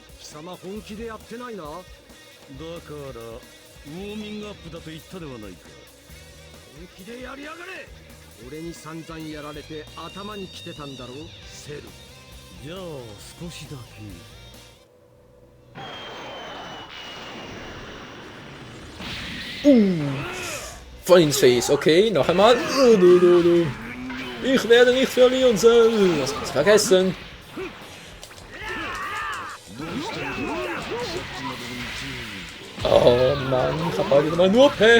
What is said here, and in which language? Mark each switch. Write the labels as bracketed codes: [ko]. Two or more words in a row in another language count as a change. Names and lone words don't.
[ja] 様本気でやってないな。だからウォーミングアップだと言ったではないか。本気でやりやがれ。俺に散々やられて頭に来てたんだろセル。じゃあ少しだけ。 [de] Voll ins Face. Okay, noch einmal. Ich werde nicht verlieren, Cell. Das kannst du vergessen. Oh Mann, ich habe heute mal nur Pech.